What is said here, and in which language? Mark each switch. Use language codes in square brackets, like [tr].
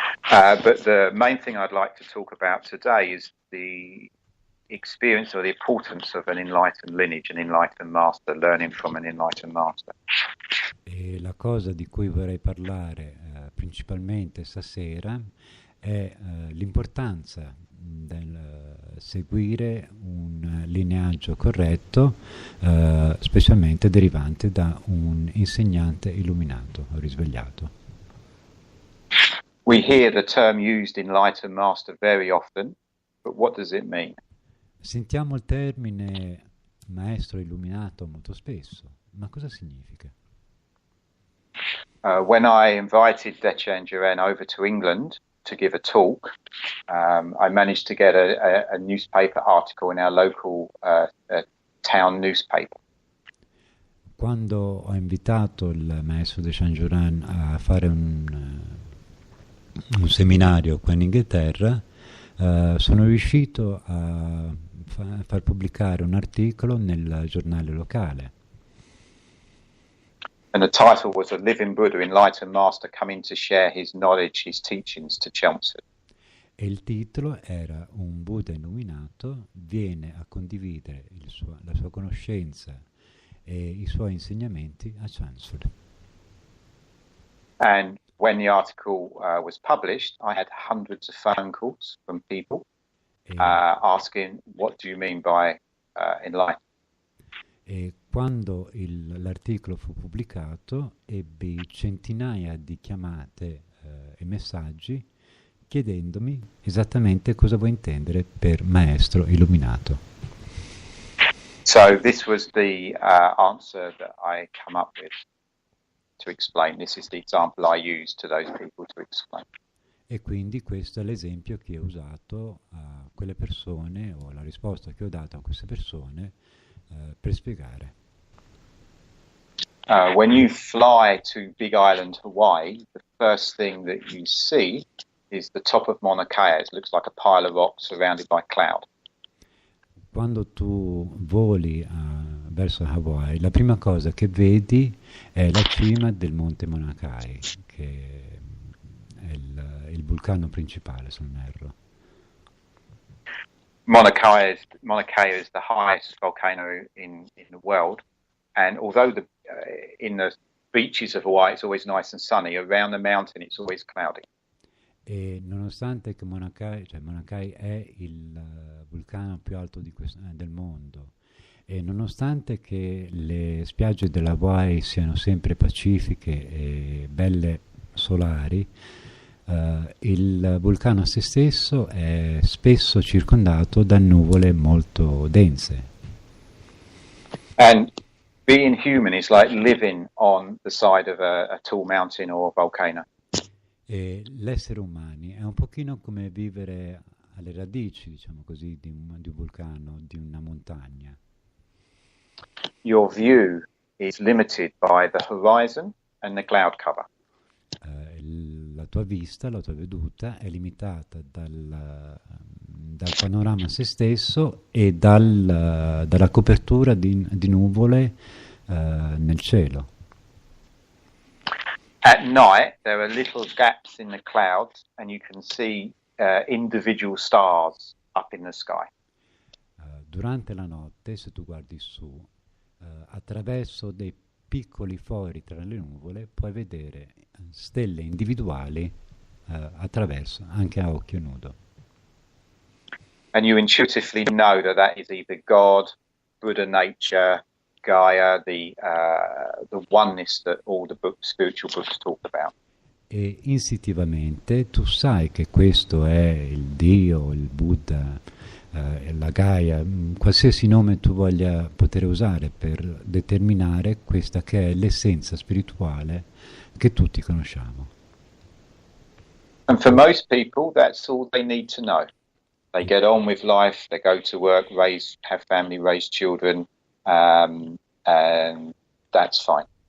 [en] But the main thing I'd like to talk about today is the experience or the importance of an enlightened lineage, an enlightened master, learning from an enlightened master. [it] E la cosa di cui vorrei parlare principalmente stasera è l'importanza del seguire un lineaggio corretto, specialmente derivante da un insegnante illuminato o risvegliato. [en] We hear the term used, enlightened master, very often, but what does it mean? [it] Sentiamo il termine maestro illuminato molto spesso, ma cosa significa? [en] When I invited Dechan Duran over to England to give a talk, I managed to get a newspaper article in our local town newspaper. [it] Quando ho invitato il maestro Dechan Duran a fare un seminario qua in Inghilterra, sono riuscito a far pubblicare un articolo nel giornale locale. [en] And the title was A Living Buddha, Enlightened Master Coming to Share His Knowledge, His Teachings to Chelmsford. [it] E il titolo era Un Buddha illuminato viene a condividere la sua conoscenza e i suoi insegnamenti a Chelmsford. [en] And when the article was published, I had hundreds of phone calls from people asking, what do you mean by enlightenment? [it] E quando l'articolo fu pubblicato, ebbi centinaia di chiamate e messaggi chiedendomi esattamente cosa vuoi intendere per maestro illuminato. [en] So this was the answer that I come up with to explain. This is the example I use to those people to explain. [it] E quindi questo è l'esempio che ho usato a quelle persone, o la risposta che ho dato a queste persone per spiegare. [en] When you fly to Big Island, Hawaii, the first thing that you see is the top of Mauna Kea. It looks like a pile of rocks surrounded by cloud. [it] Quando tu voli verso Hawaii, la prima cosa che vedi è la cima del monte Mauna Kea, che è il vulcano principale, se non erro. [en] Mauna Kea is the highest volcano in the world, and although in the beaches of Hawaii it's always nice and sunny, around the mountain it's always cloudy. [it] E nonostante che Mauna Kea è il vulcano più alto del mondo, e nonostante che le spiagge della Hawaii siano sempre pacifiche e belle solari, il vulcano a se stesso è spesso circondato da nuvole molto dense. [en] And being human is like living on the side of a tall mountain or a volcano. [it] E l'essere umani è un pochino come vivere alle radici, diciamo così, di un vulcano, di una montagna. [en] Your view is limited by the horizon and the cloud cover. [it] La tua vista, la tua veduta è limitata dal panorama a se stesso e dalla copertura di nuvole nel cielo. [en] At night, there are little gaps in the clouds, and you can see individual stars up in the sky. [it] Durante la notte, se tu guardi su, attraverso dei piccoli fori tra le nuvole, puoi vedere stelle individuali attraverso, anche a occhio nudo. [en] And you intuitively know that is either God, Buddha nature, Gaia, the oneness that all the spiritual books talk about. [it] E istintivamente tu sai che questo è il Dio, il Buddha, la Gaia, qualsiasi nome tu voglia poter usare per determinare questa che è l'essenza spirituale che tutti conosciamo. [en] And for most people, that's all they need to know. They get on with life, they go to work, have family, raise children, and that's fine.